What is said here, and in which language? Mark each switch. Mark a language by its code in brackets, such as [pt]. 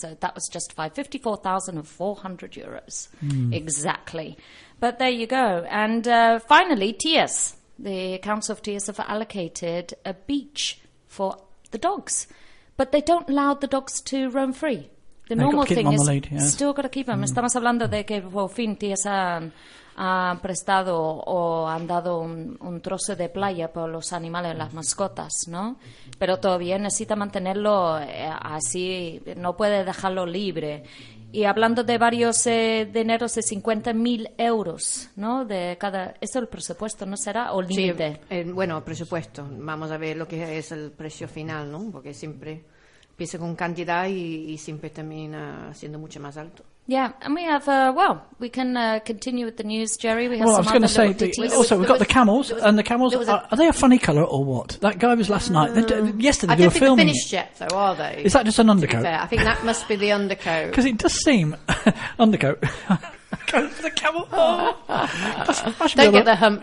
[en] So that was justified. 54,400 euros. Mm. Exactly. But there you go. And finally, Tías. The Council of Tías have allocated a beach for the dogs. But they don't allow the dogs to roam free. The normal thing is still got to keep them. Mm. [es] Estamos hablando de que por fin Tías han prestado o han dado un trozo de playa por los animales, las mascotas, ¿no? Pero todavía necesita mantenerlo así, no puede dejarlo libre. Y hablando de varios dineros de 50.000 euros, ¿no? De cada. ¿Eso es el presupuesto, no será? ¿O límite? Sí, el presupuesto. Vamos a ver lo que es el precio final, ¿no? Porque siempre empieza con cantidad y siempre termina siendo mucho más alto. [en] Yeah, and we have, we can continue with the news, Jerry. We have well, some I was going to say, we've got the camels, are they a funny colour or what? That guy was last night, yesterday they were filming. I don't think they're finished yet, though, are they? Is that just an undercoat? I think that must be the undercoat. Because it does seem, undercoat, coat for the camel.